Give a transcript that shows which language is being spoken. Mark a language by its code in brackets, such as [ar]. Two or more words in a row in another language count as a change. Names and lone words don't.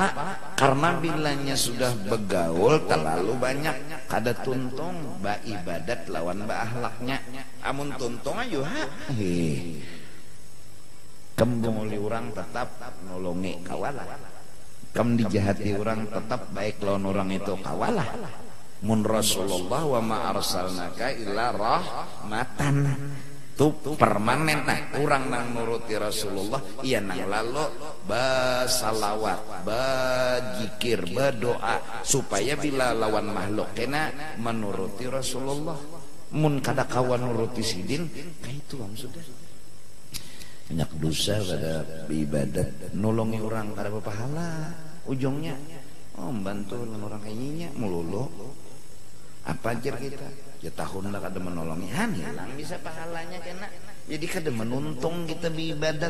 [bjn] Karena bilanya sudah begaul terlalu banyak, kada tuntung ba ibadat lawan ba akhlaknya. Amun tuntung aja kembung oleh orang tetap nolongi kawalah. Kam dijahati orang tetap baik lawan orang itu kawalah. [ar] Mun Rasulullah وما أرسلناك إلا رحمة. [bjn] Itu permanen. Nah orang nang nuruti Rasulullah iya nang lalu basalawat, bajikir, berdoa supaya bila lawan makhluk kena menuruti Rasulullah. Mun kada kawan nuruti sidin kayak itu sudah banyak dosa pada ibadat, nolongi orang kada berpahala ujungnya membantu orang kayaknya melulu apa aja kita ya tahun lah kada menolongi hilang bisa pahalanya kena jadi kada menuntung kita beribadat.